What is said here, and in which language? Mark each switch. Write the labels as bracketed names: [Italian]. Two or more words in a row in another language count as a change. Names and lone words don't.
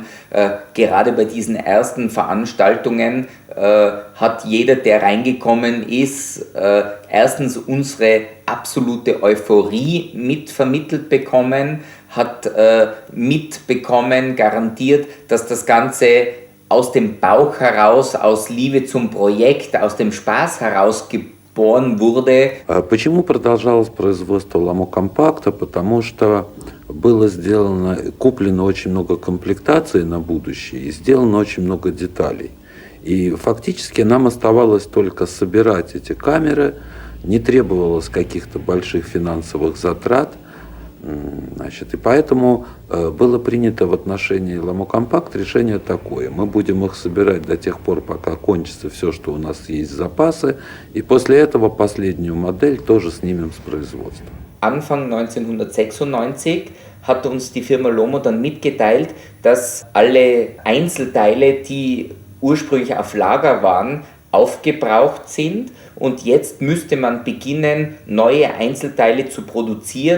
[German] Gerade bei diesen ersten Veranstaltungen hat jeder, der reingekommen ist, erstens unsere absolute Euphorie mitvermittelt bekommen, hat mitbekommen, garantiert, dass das Ganze aus dem Bauch heraus, aus Liebe zum Projekt, aus dem Spaß heraus wurde. [Russian] Почему продолжалось производство ламокомпакта? Потому что было куплено очень много комплектаций на будущее и сделано очень много деталей. И фактически нам оставалось только собирать эти камеры, не требовалось каких-то больших финансовых затрат. Значит, и поэтому было принято в отношении ламокомпакт решение такое. Мы будем их собирать до тех пор, пока кончится все, что у нас есть запасы, и после этого последнюю модель тоже снимем с производства. [German] Anfang 1996 hat uns die Firma Lomo dann mitgeteilt, dass alle Einzelteile, die ursprünglich auf Lager waren, aufgebraucht sind und jetzt müsste man beginnen, neue Einzelteile zu produzieren.